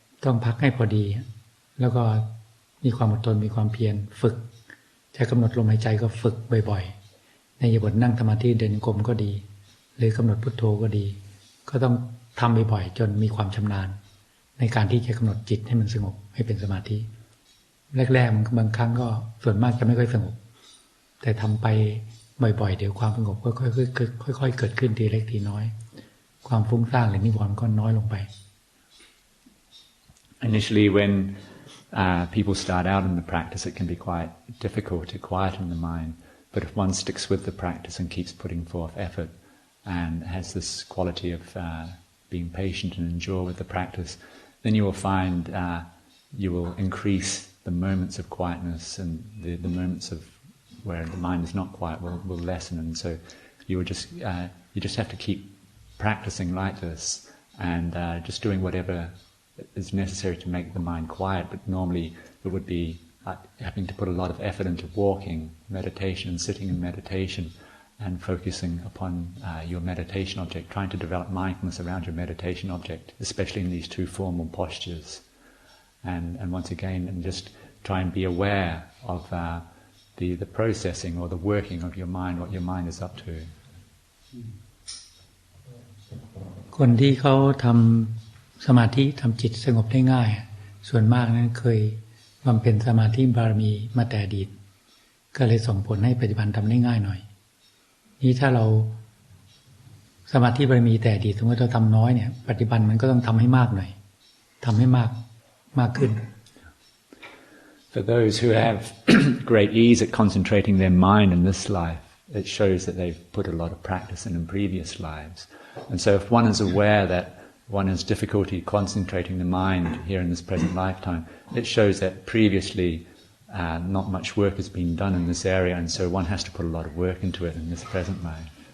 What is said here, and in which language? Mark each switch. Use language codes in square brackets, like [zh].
[th] องพักให้พอดีแล้วก็มีความอดทนมีความเพียรฝึกจะกำหนดลมหายใจก็ฝึกบ่อยๆในอิริยาบถนั่งสมาธิเดินจงกรมก็ดีหรือกำหนดพุทโธก็ดีก็ต้องทำบ่อยๆจนมีความชำนาญในการที่จะกำหนดจิตให้มันสงบให้เป็นสมาธิแรกๆมันบางครั้งก็ส่วนมากจะไม่ค่อยสงบแต่ทำไปบ่อยๆเดี๋ยวความสงบก็ค่อยๆเกิดขึ้นทีเล็กทีน้อยความฟุ้งซ่านหรือนิวรณ์ก็น้อยลงไป [en] Initially when people start out in the practice, it can be quite difficult to quieten the mind, but if one sticks with the practice and keeps putting forth effort and has this quality of being patient and endure with the practice, then you will find you will increase the moments of quietness, and the moments of where the mind is not quiet will lessen. And so you just have to keep practicing like this and just doing whatever is necessary to make the mind quiet. But normally it would be having to put a lot of effort into walking, meditation, sitting in meditation, and focusing upon your meditation object, trying to develop mindfulness around your meditation object, especially in these two formal postures. And once again, and just try and be aware of the processing or the working of your mind, what your mind is up to. [th] คนที่เขาทำสมาธิทำจิตสงบได้ง่ายส่วนมากนั้นเคยบำเพ็ญสมาธิบารมีมาแต่อดีตก็เลยส่งผลให้ปัจจุบันทำได้ง่ายหน่อยนี้ถ้าเราสมาธิบารมีแต่อดีตสมมติเราทำน้อยเนี่ยปัจจุบันมันก็ต้องทำให้มากหน่อยทำให้มากขึ้น [en] For those who have great ease at concentrating their mind in this life, it shows that they've put a lot of practice in previous lives. And so if one is aware that one has difficulty concentrating the mind here in this present lifetime, it shows that previously not much work has been done in this area, and so one has to put a lot of work into it in this present life.